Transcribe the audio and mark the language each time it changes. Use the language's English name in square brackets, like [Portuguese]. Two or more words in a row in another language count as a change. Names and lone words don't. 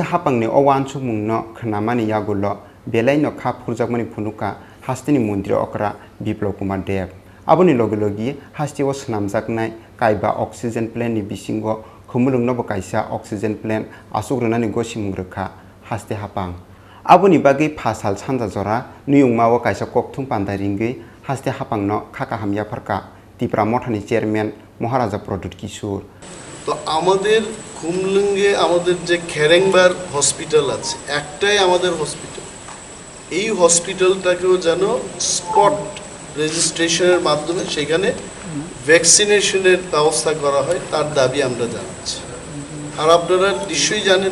[Kok Borok] hapangni o wansuk mungno khnamani yagulo belaino kha phurjakmani phunuka hastini mundri okra biplop kumar dev aboni logilogi hastiwo snamjaknai kaiba [English] oxygen plant [Kok Borok] ni bisingo khumulungno bo kaisa [English] oxygen plant [Kok Borok] asugrunani gosimungrekha haste hapang aboni bagui phasal sanja jora nuyungmawo kaisa kokthung pandaringui haste hapangno khaka hamya pharka tipra mothani chairman মহারাজা প্রদ্যুৎ কিশোর [Bangla] তো আমাদের খুমলুঙ্গে আমাদের যে খেরেংবার হসপিটাল আছে একটাই আমাদের হসপিটাল এই হসপিটালটাকেও যেন [English] spot registration [Bangla] মাধ্যমে সেখানে ভ্যাকসিনেশনের ব্যবস্থা করা হয় তার দাবি আমরা জানাচ্ছি আর আপনারা নিশ্চয়ই জানেন